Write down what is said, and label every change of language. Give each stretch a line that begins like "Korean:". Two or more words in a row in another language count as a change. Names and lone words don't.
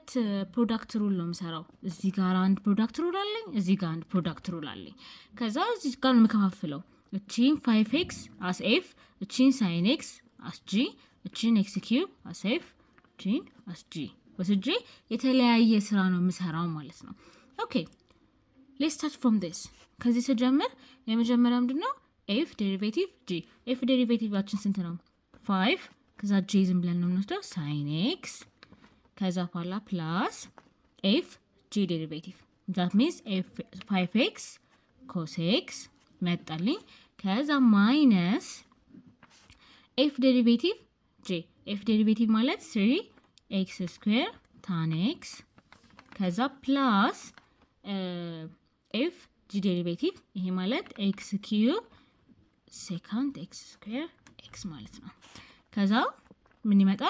Amharic: ፕሮዳክት ሩል ነው የምሰራው። እዚህ ጋር አንድ ፕሮዳክት ሩል አለኝ፣ እዚህ ጋር አንድ ፕሮዳክት ሩል አለኝ። ከዛ እዚህ ጋር ነው የምከፋፍለው። እቺን
English: 5x as f፣
Amharic: እቺን
English: sin x as g፣
Amharic: እቺን
English: x cube as f፣
Amharic: እቺን
English: as g
Amharic: ወስጄ የተለያየ ስራ ነው የምሰራው ማለት ነው። ኦኬ
English: let's start from this።
Amharic: ከዚህ ስጀምር የመጀመሪያው ምንድነው?
English: f derivative g።
Amharic: f ዴሪቬቲቫችን ስንት ነው? 5 ከዛ g ዝም ብለን ነው የምንወስደው sin x ከዛ በኋላ
English: plus f g derivative that means f 5x cos x
Amharic: መጣልኝ። ከዛ
English: minus f derivative g።
Amharic: f ዴሪቬቲቭ ማለት 3x
English: square tan
Amharic: x ከዛ ፕላስ
English: f g derivative
Amharic: ይሄ ማለት
English: x cube secant x square x
Amharic: ማለት ነው። ከዛ ምን ይመጣል?